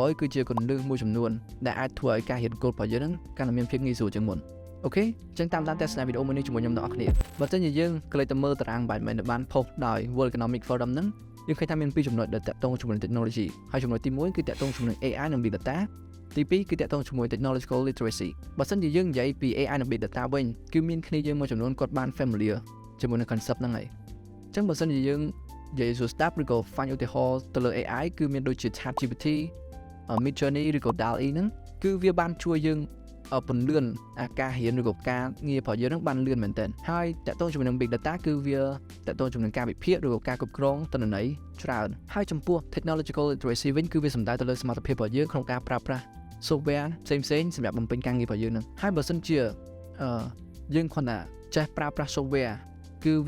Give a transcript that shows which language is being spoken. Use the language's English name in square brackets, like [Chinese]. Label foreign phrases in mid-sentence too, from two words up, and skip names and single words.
[Khmer] យគឺជាគន្លឹះមួយចំនួនដែលអាចធ្វើឲ្យការរៀន code របស់យើងហ្នឹងកាន់តែមានភាពងាយស្រួលជាងមុនអូខេអញ្ចឹងតាមទស្សនាវីដេអូមួយនេះជាមួយខ្ញុំទាំងអស់គ្នាបើមិនជាយើងក៏លេចទៅមើលតារាងបាយមិនបាន post ដោយ World Economic Forum ហ្នឹងយើង ឃើញថាមាន2ចំណុចដែលតាក់ទងជាមួយនឹង technology ហើយចំណុចទី1គឺតាក់ទងជាមួយនឹង AI និង [English] Big Data [Khmer] ទី2គឺតាក់ទងជាមួយ [English] technological literacy [Khmer] បើមិនជាយើងនិយាយពី AI និង [English] Big Data [Khmer] វិញ គឺមានគ្នាយើងមួយចំនួនគាត់បាន familiar ជាមួយនឹង concept ហ្នឹងហើយអញ្ចឹងបើមិនជាយើងនិយាយសួរស្ដាប់ឬក៏ find ឧទាហរណ៍ទៅលើ AI គឺ មានដូចជា ChatGPT Midjourney ឬក៏ DALL-E ហ្នឹងគឺវាបានជួយយើងពន្លឿនការរៀនឬក៏ការងាររបស់យើងនឹងបានលឿនមែនទែនហើយតកតងជាមួយនឹង [English] Big Data [Khmer] គឺវាតកតងជាមួយនឹងការវិភាគឬក៏ការគ្រប់គ្រងទិន្នន័យច្រើនហើយចំពោះ [English] Technological Literacy [Khmer] វិញគឺវាសំដៅទៅលើសមត្ថភាពរបស់យើងក្នុងការប្រើប្រាស់ software ផ្សេងៗសម្រាប់បំពេញការងាររបស់យើងនឹងហើយបើសិនជាយើងគ្រាន់តែចេះប្រើប្រាស់ software គឺវា